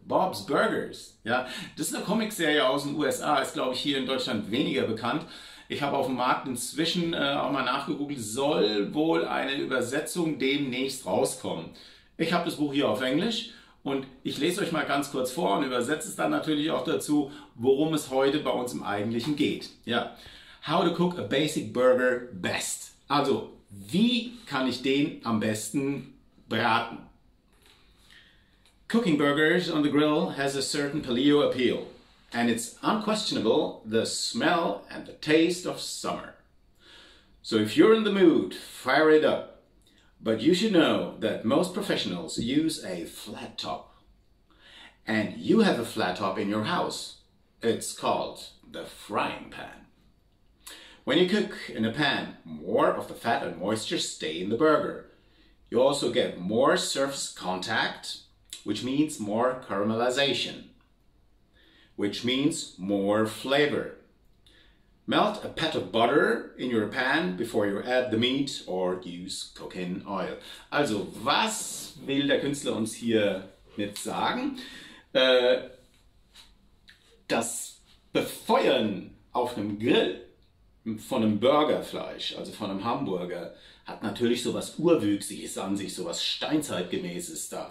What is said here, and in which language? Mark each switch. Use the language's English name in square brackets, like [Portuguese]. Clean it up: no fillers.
[German] Bob's Burgers. Ja, das ist eine Comicserie aus den USA, ist glaube ich hier in Deutschland weniger bekannt. Ich habe auf dem Markt inzwischen auch mal nachgegoogelt, soll wohl eine Übersetzung demnächst rauskommen. Ich habe das Buch hier auf Englisch und ich lese euch mal ganz kurz vor und übersetze es dann natürlich auch dazu, worum es heute bei uns im Eigentlichen geht. Ja. [English] How to cook a basic burger best. [German] Also, wie kann ich den am besten braten? [English] Cooking burgers on the grill has a certain paleo appeal. And it's unquestionable the smell and the taste of summer. So if you're in the mood, fire it up. But you should know that most professionals use a flat top. And you have a flat top in your house. It's called the frying pan. When you cook in a pan, more of the fat and moisture stay in the burger. You also get more surface contact, which means more caramelization, which means more flavor. Melt a pat of butter in your pan before you add the meat or use coconut oil. [German] Also, was will der Künstler uns hier mit sagen? Das Befeuern auf einem Grill von einem Burgerfleisch, also von einem Hamburger, hat natürlich so was Urwüchsiges an sich, so was Steinzeitgemäßes da.